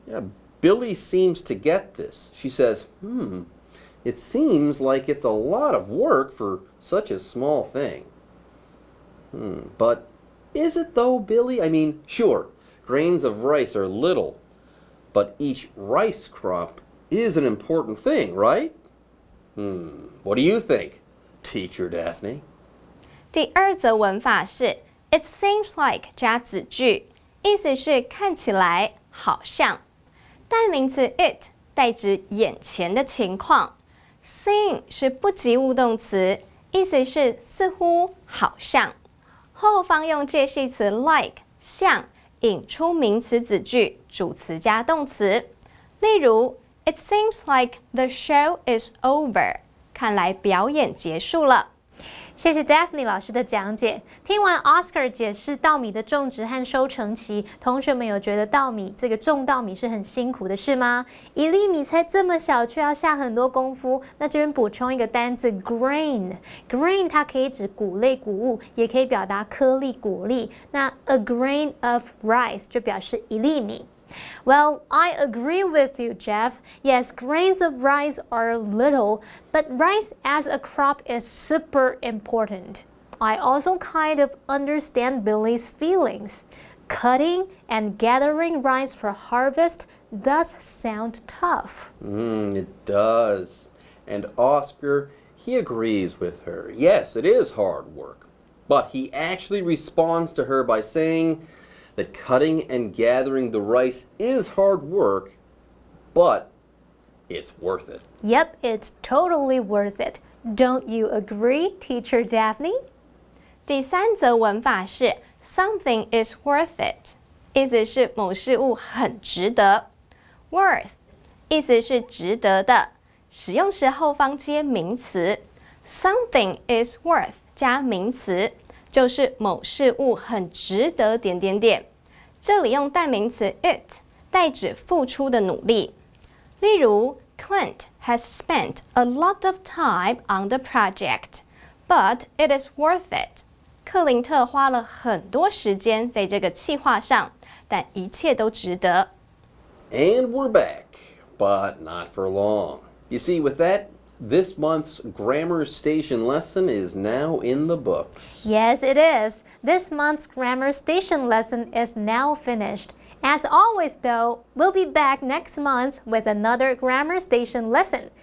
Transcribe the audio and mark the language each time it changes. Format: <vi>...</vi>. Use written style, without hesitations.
<en>Yeah, Billy seems to get this. She says, it seems like it's a lot of work for such a small thing. But is it though, Billy? I mean, sure, grains of rice are little, but each rice crop is an important thing, right? What do you think, Teacher Daphne?</en> <zh>第二则文法是 It seems like 加子句，意思是看起来，好像。代名词 it 代指眼前的情况。 Seem 是不及物动词，意思是似乎、好像。后方用介系词 like 像引出名词子句，主词加动词。例如</zh> <en>It seems like the show is over.</en> <zh>看来表演结束了。谢谢 Daphne 老师的讲解。听完 Oscar 解释稻米的种植和收成期，同学们有觉得这个种稻米是很辛苦的事吗？1粒米才这么小，却要下很多功夫。那这边补充一个单字 grain 它可以指谷类谷物，也可以表达颗粒谷粒。那</zh> <en>a grain of rice</en> <zh>就表示1粒米。</zh> <en>Well, I agree with you, Jeff. Yes, grains of rice are little, but rice as a crop is super important. I also kind of understand Billy's feelings. Cutting and gathering rice for harvest does sound tough. It does. And Oscar, he agrees with her. Yes, it is hard work. But he actually responds to her by saying that cutting and gathering the rice is hard work, but it's worth it. Yep, it's totally worth it. Don't you agree, Teacher Daphne?</en> <zh>第3则文法是</zh> <en>something is worth it，</en> <zh>意思是某事物很值得。 worth 意思是值得的，使用时后方接名词。</zh> <en>something is worth</en> <zh>加名词，就是某事物很值得点点点。这里用代名词 it 代指付出的努力。例如</zh> <en>Clint has spent a lot of time on the project, but it is worth it.</en> <zh>克林特花了很多时间在这个企划上，但一切都值得。</zh> <en>And we're back, but not for long. You see, with that, this month's Grammar Station lesson is now in the books. Yes, it is. This month's Grammar Station lesson is now finished. As always, though, we'll be back next month with another Grammar Station lesson.</en>